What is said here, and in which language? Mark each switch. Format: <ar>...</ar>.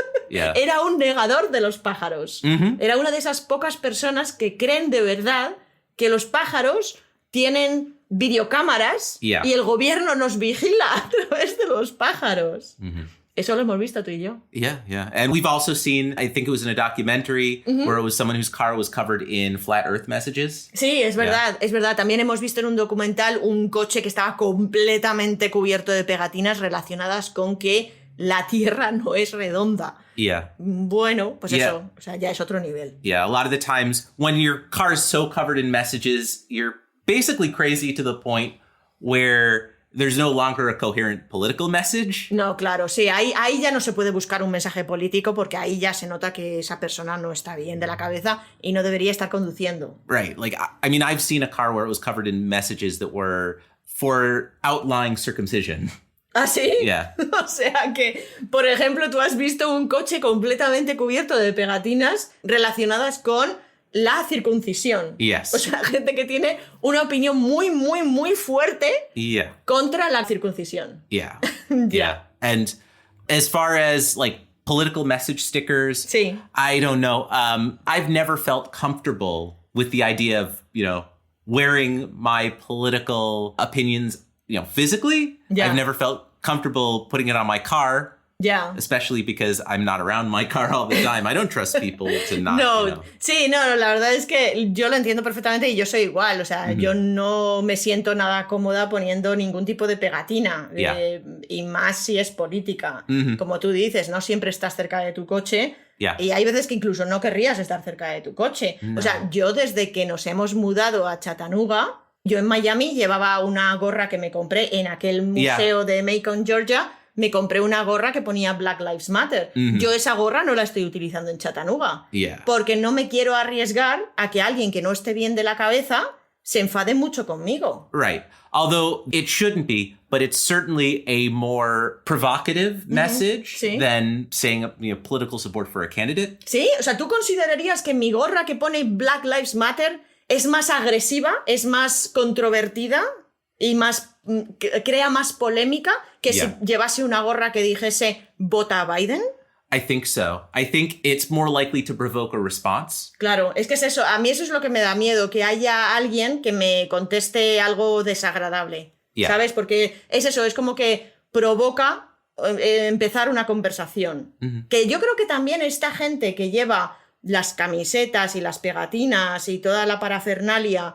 <es>Era un negador de los pájaros. Era una de esas pocas personas que creen de verdad que los pájaros tienen videocámaras y el gobierno nos vigila a través de los pájaros. Eso lo hemos visto tú y yo.</es> <en>Yeah, yeah. And we've also seen, I think it was in a documentary where it was someone whose car was covered in flat earth messages.</en> <es>Sí, es verdad, es verdad. También hemos visto en un documental un coche que estaba completamente cubierto de pegatinas relacionadas con que la Tierra no es redonda.</es> <en>Yeah.</en> <es>Bueno, pues</es> <en>Yeah.</en> <es>eso, o sea, ya es otro nivel.</es> <en>Yeah, a lot of the times when your car is so covered in messages, you're basically crazy to the point where there's no longer a coherent political message.</en> <es>No, claro, sí, ahí ya no se puede buscar un mensaje político porque ahí ya se nota que esa persona no está bien de la cabeza y no debería estar conduciendo.</es> <en>Right. Like, I mean, I've seen a car where it was covered in messages that were for outlying circumcision.</en> <es>¿Ah, sí?</es> <en>Yeah.</en> <es>O sea que, por ejemplo, tú has visto un coche completamente cubierto de pegatinas relacionadas con la circuncisión.</es> <en>Yes.</en> <es>O sea, gente que tiene una opinión muy, muy, muy fuerte</es> <en>Yeah.</en> <es>contra la circuncisión.</es> <en>Yeah.</en> <es>Ya.</es> <en>Yeah. And as far as like political message stickers,</en> <es>Sí.</es> <en>I don't know. I've never felt comfortable with the idea of, wearing my political opinions, physically. Yeah. I've never felt comfortable putting it on my car,</en> <es>Ya.</es> <en>especially because I'm not around my car all the time. I don't trust people to not,</en> <es>No, sí, no, la verdad es que yo lo entiendo perfectamente y yo soy igual, o sea, yo no me siento nada cómoda poniendo ningún tipo de pegatina,</es> <en>Yeah.</en> <es>Y más si es política. Como tú dices, no siempre estás cerca de tu coche. Yeah. Y hay veces que incluso no querrías estar cerca de tu coche. O sea, yo desde que nos hemos mudado a Chattanooga, yo en Miami llevaba una gorra que me compré en aquel museo de Macon, Georgia. Me compré una gorra que ponía Black Lives Matter. Yo esa gorra no la estoy utilizando en Chattanooga.</es> <en>Yeah.</en> <es>Porque no me quiero arriesgar a que alguien que no esté bien de la cabeza se enfade mucho conmigo.</es> <en>Right. Although it shouldn't be, but it's certainly a more provocative message</en> <es>Sí.</es> <en>than saying, political support for a candidate.</en> <es>¿Sí? O sea, ¿tú considerarías que mi gorra que pone Black Lives Matter es más agresiva, es más controvertida y más crea más polémica que</es> <en>Yeah.</en> <es>si llevase una gorra que dijese vota a Biden?</es> <en>I think so. I think it's more likely to provoke a response.</en> <es>Claro, es que es eso. A mí eso es lo que me da miedo, que haya alguien que me conteste algo desagradable.</es> <en>Yeah.</en> <es>¿Sabes? Porque es eso, es como que provoca empezar una conversación. Que yo creo que también esta gente que lleva las camisetas y las pegatinas y toda la parafernalia</es>